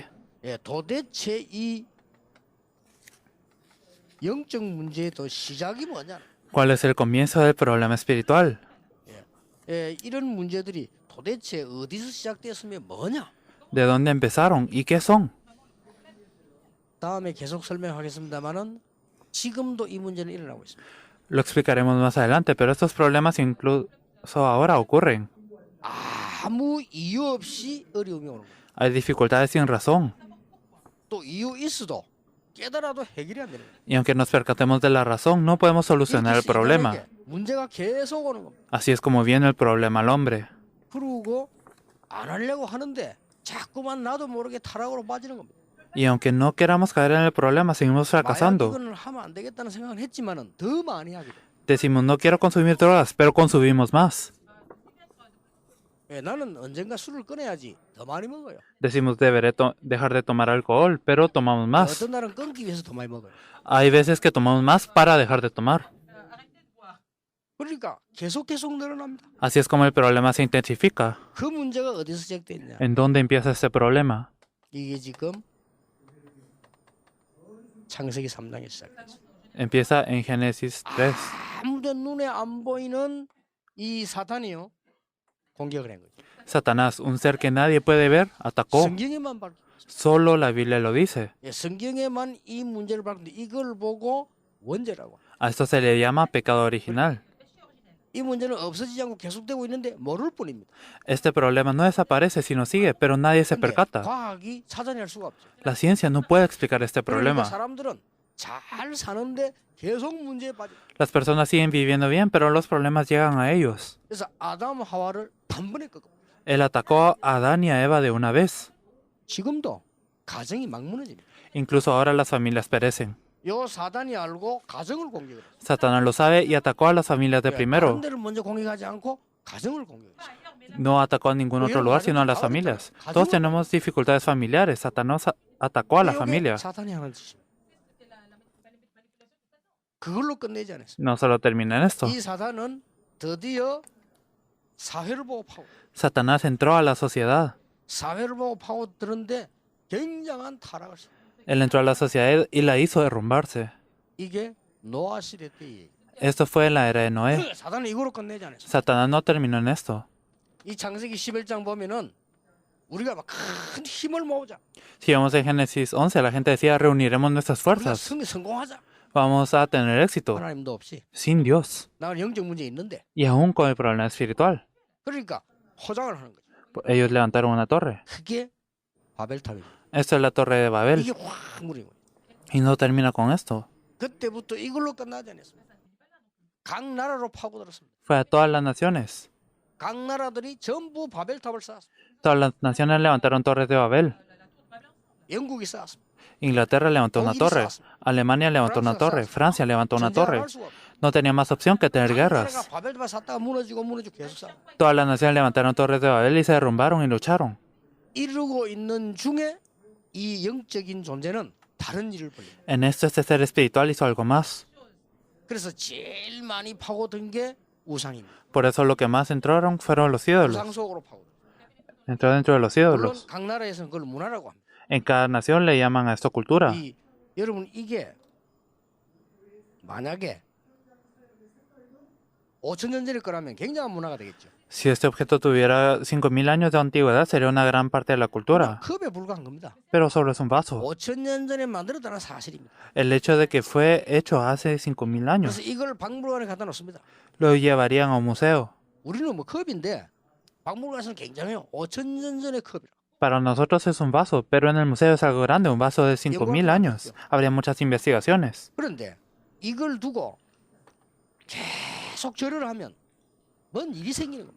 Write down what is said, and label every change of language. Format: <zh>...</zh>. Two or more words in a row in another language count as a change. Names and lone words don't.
<ko>예, 도대체 이 영적 문제의 또 시작이 뭐냐?</ko> <es>¿Cuál es el comienzo del problema espiritual?</es> <ko>예, 이런 문제들이 도대체 어디서 시작되었으면 뭐냐?</ko> <es>¿De dónde empezaron y qué son?</es> <ko>다음에 계속 설명하겠습니다만은 지금도 이 문제는 일어나고 있습니다.</ko> <es>Lo explicaremos más adelante, pero estos problemas incluso ahora ocurren.</es> <ko>아무 이유 없이 어려움이 오는 거예요.</ko> <es>Hay dificultades sin razón.</es> <ko>또 이유 있어도 깨달아도 해결이 안 되는 거예요.</ko> <es>Y aunque nos percatemos de la razón, no podemos solucionar el problema.</es> <ko>문제가 계속 오는 겁니다.</ko> <es>Así es como viene el problema al hombre.</es> <ko>그러고 안 하려고 하는데 자꾸만 나도 모르게 타락으로 빠지는 겁니다.</ko> <es>Y aunque no queramos caer en el problema, seguimos</es> <ko>만약</ko> <es>fracasando.</es> <ko>이거는 하면 안 되겠다는 생각을 했지만은 더 많이 하게 돼요.</ko> <es>Decimos, no quiero consumir drogas, pero consumimos más.</es> <ko>예, 나는 언젠가 술을 끊어야지 더 많이 먹어요.</ko> <es>Decimos, deberé dejar de tomar alcohol, pero tomamos más.</es> <ko>어떤 날은 끊기 위해서 더 많이 먹어요.</ko> <es>Hay veces que tomamos más para dejar de tomar.</es> <ko>그러니까 계속 늘어납니다.</ko> <es>Así es como el problema se intensifica.</es> <ko>그 문제가 어디서 시작됐냐?</ko> <es>¿En dónde empieza este problema?</es> <ko>이게 지금 창세기 3장에 시작됐어요.</ko> <es>Empieza en Génesis 3.</es> <ko>아무도 눈에 안 보이는 이 사탄이요 공격을 한 거죠.</ko> <es>Satanás, un ser que nadie puede ver, atacó.</es> <ko>성경에만 밝.</ko> <es>Solo la Biblia lo dice.</es> <ko>예, 성경에만 이 문제를 밝는데 이걸 보고 원죄라고.</ko> <es>A esto se le llama pecado original.</es> <ko>이 문제는 없어지지 않고 계속되고 있는데 모를 뿐입니다.</ko> <es>Este problema no desaparece, sino sigue, pero nadie se</es> <ko>근데</ko> <es>percata.</es> <ko>과학이 찾아낼 수가 없죠.</ko> <es>La ciencia no puede explicar este</es> <ko>그러니까</ko> <es>problema.</es> <ko>사람들은 잘 사는데 계속 문제에 빠져.</ko> <es>Las personas siguen viviendo bien, pero los problemas llegan a ellos.</es> <ko>그래서 아담 하와를 단번에 꺾어.</ko> <es>Él atacó a Adán y a Eva de una vez.</es> <ko>지금도 가정이 막 무너집니다.</ko> <es>Incluso ahora las familias perecen.</es> <ko>요 사단이 알고 가정을 공격해요.</ko> <es>Satanás lo sabe y atacó a las familias de</es> <ko>다른</ko> <es>primero.</es> <ko>데를 먼저 공격하지 않고 가정을 공격해요.</ko> <es>No atacó a ningún otro lugar, sino a las familias. Todos tenemos dificultades familiares. Satanás atacó a la familia.</es> <ko>사탄이 하는 짓입니다. 그걸로 끝내지 않았어요.</ko> <es>No solo termina en esto.</es> <ko>이 사단은 드디어 사회를 보고 파고</ko> <es>Satanás entró a la sociedad.</es> <ko>사회를 보고 파고드는데 굉장한 타락을 했어요.</ko> <es>Él entró a la sociedad y la hizo derrumbarse.</es> <ko>이게 노아 시대 때 얘기.</ko> <es>Esto fue en la era de Noé.</es> <ko>사단은 이거로 끝내지 않았어요.</ko> <es>Satanás no terminó en esto.</es> <ko>이 창세기 11장 보면은 우리가 막 큰 힘을 모으자.</ko> <es>Si vamos en Génesis 11, la gente decía, reuniremos nuestras</es> <ko>우리가</ko> <es>fuerzas.</es> <ko>성공하자.</ko> <es>Vamos a tener éxito.</es> <ko>하나님도 없이</ko> <es>Sin Dios.</es> <ko>나는 영적 문제 있는데.</ko> <es>Y aún con el problema espiritual.</es> <ko>그러니까 포장을 하는 거죠.</ko> <es>Ellos levantaron una torre.</es> <ko>그게 바벨탑입니다.</ko> <es>Esto es la torre de Babel.</es> <ko>이게 확 무너진 거예요.</ko> <es>Y no termina con esto.</es> <ko>그때부터 이걸로 끝나지 않았습니다. 각 나라로 파고들었습니다.</ko> <es>Fue a todas las naciones.</es> <ko>각 나라들이 전부 바벨탑을 쌓았습니다.</ko> <es>Todas las naciones levantaron torres de Babel.</es> <ko>영국이 쌓았습니다.</ko> <es>Inglaterra levantó una torre. Alemania levantó una torre. Francia levantó una torre. No tenía más opción que tener guerras.</es> <ko>바벨탑을 쌓다가 무너지고 계속 쌓아.</ko> <es>Todas las naciones levantaron torres de Babel y se derrumbaron y lucharon.</es> <ko>이루고 있는 중에 이 영적인 존재는 다른 일을 벌입니다.</ko> <es>En esto este ser espiritual hizo algo más.</es> <ko>그래서 제일 많이 파고든 게 우상입니다.</ko> <es>Por eso lo que más entraron fueron los ídolos.</es> <ko>우상 속으로 파고든.</ko> <es>Entró dentro de los</es> <ko>물론</ko> <es>ídolos.</es> <ko>각 나라에서는 그걸 문화라고 합니다.</ko> <es>En cada nación le llaman a esto cultura.</es> <ko>여러분 이게 만약에 5,000년 전일 거라면 굉장한 문화가 되겠죠.</ko> <es>Si este objeto tuviera 5.000 años de antigüedad, sería una gran parte de la cultura.</es> <ko>컵에 불과한 겁니다.</ko> <es>Pero solo es un vaso.</es> <ko>5,000년 전에 만들었다는 사실입니다.</ko> <es>El hecho de que fue hecho hace 5.000 años.</es> <ko>그래서 이걸 박물관에 갖다 놓습니다.</ko> <es>Lo llevarían a un museo.</es> <ko>우리는 뭐 컵인데 박물관에서는 굉장해요. 5,000년 전의 컵이라.</ko> <es>Para nosotros es un vaso, pero en el museo es algo grande, un vaso de 5.000 años. Habría muchas investigaciones.</es> <ko>그런데 이걸 두고 계속 절을 하면 뭔 일이 생기는 겁니다.</ko>